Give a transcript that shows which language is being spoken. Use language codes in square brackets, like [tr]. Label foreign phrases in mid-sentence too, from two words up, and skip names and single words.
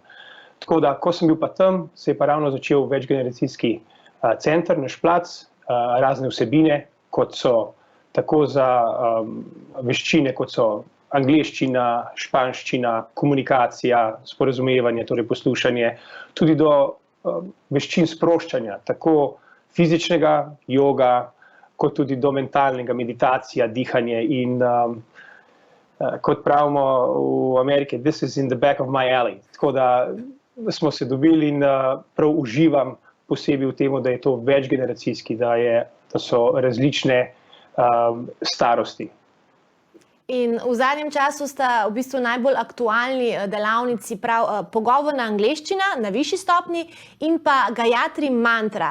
[sl] Tako da, ko sem bil pa tam, se je pa ravno začel Večgeneracijski center, Naš plac, razne vsebine, kot so tako za veščine, kot so angleščina, španščina, komunikacija, sporazumevanje, torej poslušanje, tudi do veščin sproščanja, tako fizičnega, joga, kot tudi do mentalnega, meditacija, dihanje in kot pravimo v Ameriki, [en] this is in the back of my alley. [sl] Tako da smo se dobili in prav uživam posebej v tem, da je to večgeneracijski, da so različne starosti. In v zadnjem času sta v bistvu najbolj aktualni delavnici prav pogovorna angleščina na višji stopnji in pa Gayatri mantra.